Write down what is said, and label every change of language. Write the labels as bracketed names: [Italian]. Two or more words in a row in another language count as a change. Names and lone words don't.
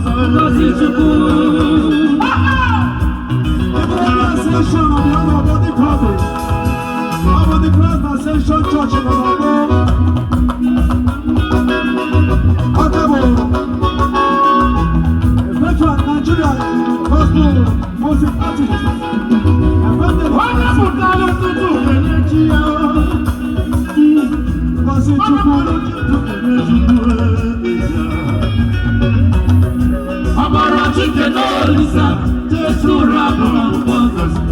[English] Ngozi Chukwu. Ascension of the Body Christ. Of the Christ Ascension Church in Ologbo. Akabo. Veteran Nigeria Gospel. [Igbo] Onye pụtara ụtụtụ kene chi ya. Ngozi Chukwu. Amara Chike na Olisa, Jesu rabụ na mbọ ngozi.